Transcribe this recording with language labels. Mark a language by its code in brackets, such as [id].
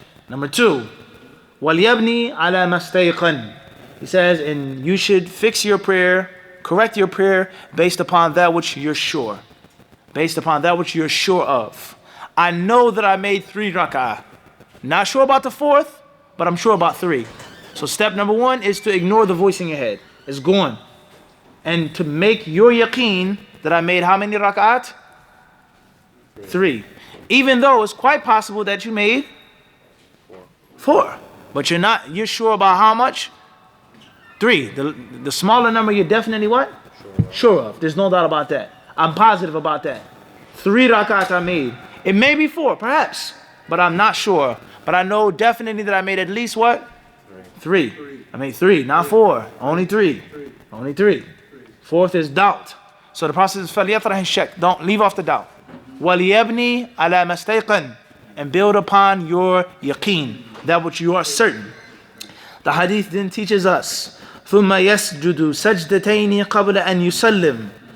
[ar] Number two, وَلْيَبْنِي عَلَى مَسْتَيْقًا. [en] He says, and you should fix your prayer, correct your prayer based upon that which you're sure. Based upon that which you're sure of. I know that I made 3 rak'ah. Not sure about the 4th, but I'm sure about 3. So step number one is to ignore the voice in your head. It's gone. And to make your yaqeen that I made how many rak'at? 3. Even though it's quite possible that you made 4. But you're sure about how much? 3. The smaller number you're definitely what? Sure of. There's no doubt about that. I'm positive about that. 3 rak'at I made. It may be 4, perhaps, but I'm not sure. But I know definitely that I made at least what? 3. I made 3, not 4. Only 3. Only 3. 4th is doubt. So the Prophet says, فَلْيَطْرَحِ الشَّكِّ. Don't leave off the doubt. [ar] وَلْيَبْنِي عَلَى مَسْتَيْقًا. [en] And build upon your yaqeen, that which you are certain. The hadith then teaches us, ثُمَّ يَسْجُدُ سَجْدَتَيْنِ قَبْلَ أَنْ يُسَلِّمْ.